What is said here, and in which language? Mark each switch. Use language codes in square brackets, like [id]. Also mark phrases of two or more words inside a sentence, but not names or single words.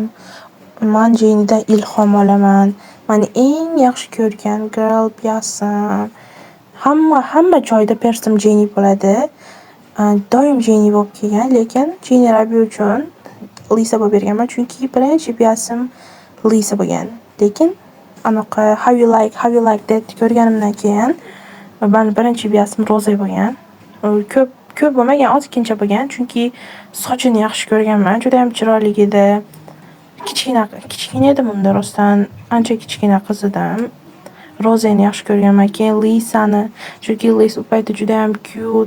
[uz] Men Jennydan ilhom olaman. Meni eng yaxshi ko'rgan girl biyasim. Hamma joyda persim Jenny bo'ladi. Doim Jenny bo'lib kelgan, lekin Jenny Ruby uchun Lisa bo'lib berganman, chunki birinchi biyasim Lisa bo'lgan. Lekin anaqa how you like deb ko'rganimdan keyin men birinchi biyasim Roza bo'lgan. Ko'p bo'lmagan, ozgincha bo'lgan, chunki sochini yaxshi ko'rganman, juda ham chiroyli edi. Kichkina edi bunda rostdan, ancha kichkina qiz edim. Rozani yaxshi ko'rganman, keyin Lisani, chunki Lisa u paytda juda ham cute.